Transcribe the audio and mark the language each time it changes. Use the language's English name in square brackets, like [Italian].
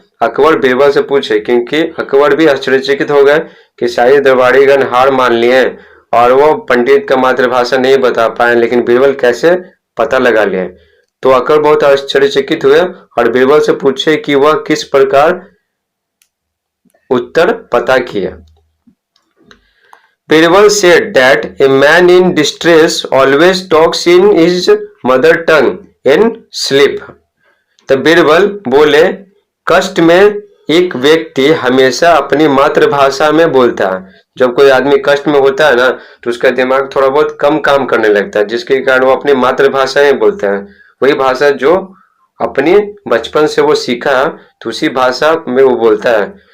[Hindi] अकबर बीरबल से पूछे, क्योंकि अकबर भी आश्चर्यचकित हो गए कि शायद दरबारीगण हार मान लिए और वो पंडित का मातृभाषा नहीं बता पाए, लेकिन बीरबल कैसे पता लगा लिए। तो अकबर बहुत आश्चर्यचकित हुए और बीरबल से पूछे कि वह किस प्रकार उत्तर पता किया। [English] Birbal said that a man in distress always talks in his mother tongue in sleep. [Hindi] तो बीरबल बोले, कष्ट में एक व्यक्ति हमेशा अपनी मातृभाषा में बोलता है। जब कोई आदमी कष्ट में होता है ना, तो उसका दिमाग थोड़ा बहुत कम काम करने लगता है, जिसके कारण वो अपनी मातृभाषा में बोलता है। वही भाषा जो अपनी बचपन से वो सीखा, तो उसी भाषा में वो बोलता है।